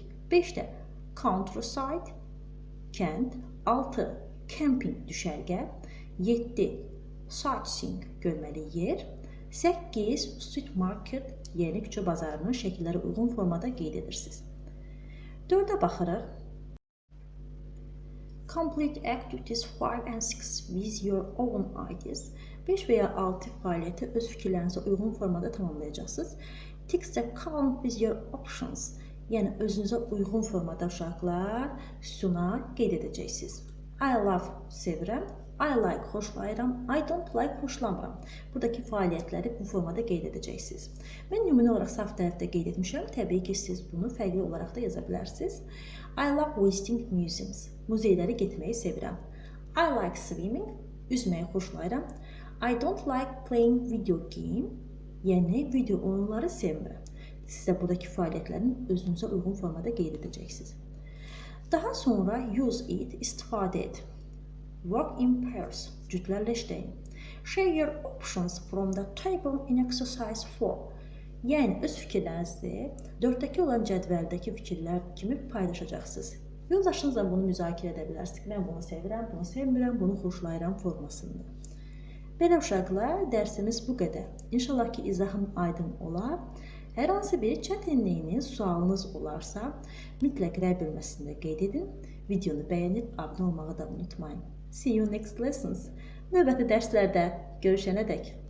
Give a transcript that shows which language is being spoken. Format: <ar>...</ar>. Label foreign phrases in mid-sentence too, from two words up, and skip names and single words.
<az>5-də countryside, kənd. 6. Camping, düşərgə. 7. Sightseeing, görməli yer. 8.</az> <en>Street market,</en> <az>yəni küçə bazarının şəkilləri uyğun formada qeyd edirsiniz. 4-ə baxırıq.</az> <en>Complete activities 5 and 6 with your own ideas.</en> <az>5 və ya 6 fəaliyyəti öz fikirlərinizə uyğun formada tamamlayacaqsınız.</az> <en>Tick the count with your options.</en> <az>Yəni özünüzə uyğun formada uşaqlar sütuna qeyd edəcəksiniz.</az> <en>I love sevirəm, I like xoşlayıram, I don't like xoşlamıram.</en> <az>Buradakı fəaliyyətləri bu formada qeyd edəcəksiniz. Mən nümunə olaraq sağ tərəfdə qeyd etmişəm. Təbii ki, siz bunu fərqli olaraq da yaza bilərsiniz.</az> <en>I love visiting museums.</en> <az>Muzeylərə getməyi sevirəm.</az> <en>I like swimming.</en> <az>Üzməyi xoşlayıram.</az> <en>I don't like playing video game.</en> <az>Yəni video oyunları sevmirəm. Siz də buradakı fəaliyyətlərin özünüzə uyğun formada qeyd edəcəksiniz. Daha sonra</az> <en>use it,</en> <az>istifadə et.</az> <en>Work in pairs,</en> <az>cütlərlə işləyin.</az> <en>Share your options from the table in exercise 4.</en> <az>Yəni öz fikirlərinizi 4-dəki olan cədvəldəki fikirlər kimi paylaşacaqsınız. Yoldaşınızla bunu müzakirə edə bilərsiniz. Mən bunu sevirəm, bunu sevmirəm, bunu xoşlayıram formasında. Belə uşaqlar, dərsimiz bu qədər. İnşallah ki, izahım aydın olar. Hər hansı bir çətinliyiniz, sualınız olarsa, mütləq rəy bölməsində qeyd edin. Videonu bəyənib, abunə olmağı da unutmayın.</az> <en>See you next lessons.</en> <az>Növbəti dərslərdə görüşənədək.</az>